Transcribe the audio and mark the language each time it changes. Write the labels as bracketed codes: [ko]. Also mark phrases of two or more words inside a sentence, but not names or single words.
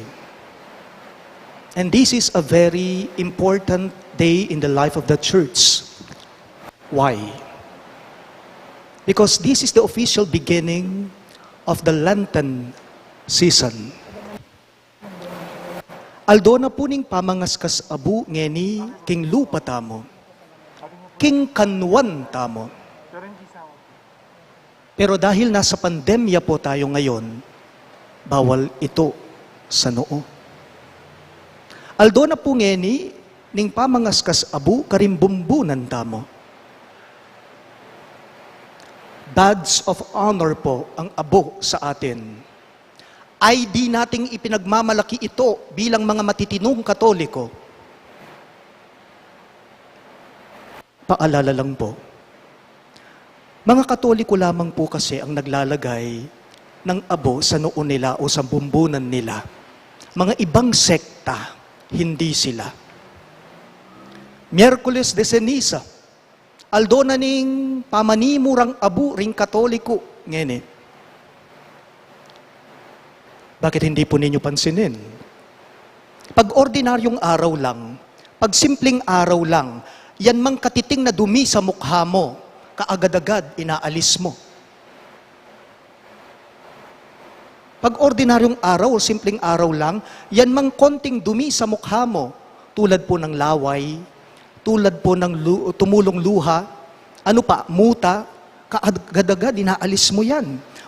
[en] And this is a very important day in the life of the church. Why? Because this is the official beginning of the Lenten season. [pam] Aldo na puning pamangaskas abu ngeni king lupa tamo, king kanwan tamo. [tl] Pero dahil nasa pandemya po tayo ngayon, bawal ito sa noo. [pam] Aldo na po ngeni, ning pamangaskas abu karimbumbunan tamo. [en] Badge of honor [tl] po ang abo sa atin. ID nating ipinagmamalaki ito bilang mga matitinong Katoliko. Paalala lang po, mga Katoliko lamang po kasi ang naglalagay ng abo sa noo nila o sa bumbunan nila. Mga ibang sekta, hindi sila. Miyerkules de Ceniza, [pam] aldo na ning pamanimurang abu ring Katoliko. Ngene, [tl] bakit hindi po ninyo pansinin? Pag ordinaryong araw lang, pag simpleng araw lang, yan mang katiting na dumi sa mukha mo, kaagad-agad inaalis mo. Pag ordinaryong araw o simpleng araw lang, yan mang konting dumi sa mukha mo, tulad po ng laway, tulad po ng tumulong luha, ano pa, muta, kaagad-agad inaalis mo yan.